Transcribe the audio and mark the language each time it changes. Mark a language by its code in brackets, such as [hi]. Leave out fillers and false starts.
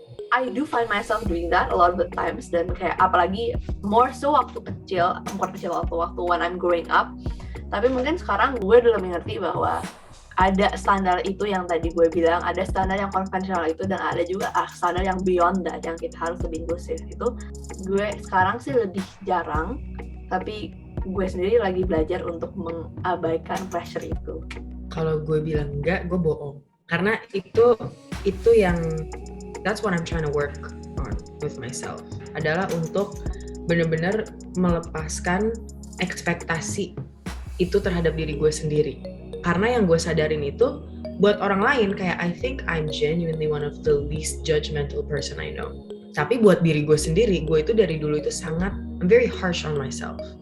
[en] I do find myself doing that a lot of the times, [id] dan kayak apalagi [en] more so [id] waktu kecil, waktu [en] when I'm growing up, [id] Tapi mungkin sekarang gue udah lebih ngerti bahwa ada standar itu yang tadi gue bilang, ada standar yang konvensional itu, dan ada juga standar yang [en] beyond that, [id] yang kita harus lebih inklusif. Itu gue sekarang sih lebih jarang, tapi gue sendiri lagi belajar untuk mengabaikan pressure itu. Kalau gue bilang enggak, gue bohong. Karena itu yang [en] that's what I'm trying to work on with myself. [id] Adalah untuk benar-benar melepaskan ekspektasi itu terhadap diri gue sendiri. Karena yang gue sadarin itu buat orang lain kayak [en] I think I'm genuinely one of the least judgmental person I know. [id] Tapi buat diri gue sendiri, gue itu dari dulu itu [en] I'm very harsh on myself.